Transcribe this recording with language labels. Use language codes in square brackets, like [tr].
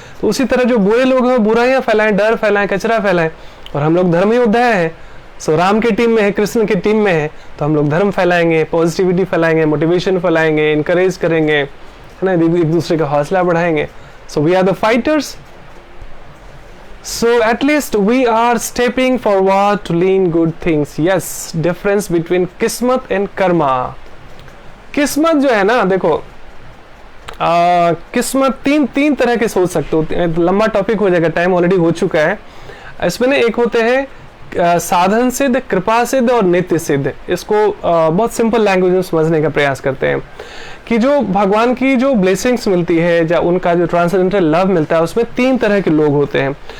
[hi] तो उसी तरह जो बुरे लोग हैं बुराइयां फैलाएं, डर फैलाएं, कचरा फैलाएं, और हम लोग धर्म योद्धा हैं। सो राम की टीम में है, कृष्ण की टीम में है, तो हम लोग धर्म फैलाएंगे, पॉजिटिविटी फैलाएंगे, मोटिवेशन फैलाएंगे, इनकरेज करेंगे, है ना, एक दूसरे का हौसला बढ़ाएंगे। [en] So we are the fighters. So at least we are stepping forward to lean good things. Yes, difference between kismat and karma. [hi] किस्मत जो है ना, देखो किस्मत तीन तरह के सोच सकते हो। लंबा टॉपिक हो जाएगा, टाइम ऑलरेडी हो चुका है। इसमें ना एक होते हैं साधन सिद्ध, कृपा सिद्ध और नित्य सिद्ध। इसको बहुत सिंपल लैंग्वेज में समझने का प्रयास करते हैं कि जो भगवान की जो ब्लेसिंग्स मिलती है या उनका जो ट्रांसेंडेंटल लव मिलता है, उसमें 3 तरह के लोग होते हैं।